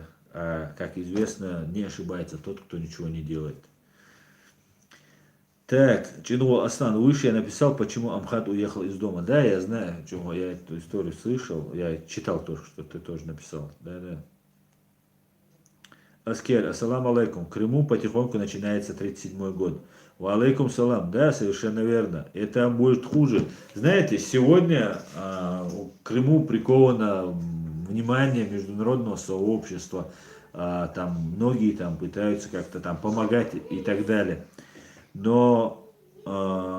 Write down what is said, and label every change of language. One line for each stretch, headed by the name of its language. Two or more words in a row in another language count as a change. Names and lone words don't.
Russian: А, как известно, не ошибается тот, кто ничего не делает. Так, Чино Аслан, выше я написал, почему Амхат уехал из дома. Да, я знаю, чего я эту историю слышал. Я читал тоже, что ты тоже написал. Да, да. Аскер,
Arabic: السلام عليكم.
Russian: В Крыму потихоньку начинается 37-й год.
Arabic: وعليكم السلام.
Russian: Да, совершенно верно. Это будет хуже. Знаете, сегодня к Крыму приковано внимание международного сообщества. Там многие там пытаются как-то там помогать и так далее.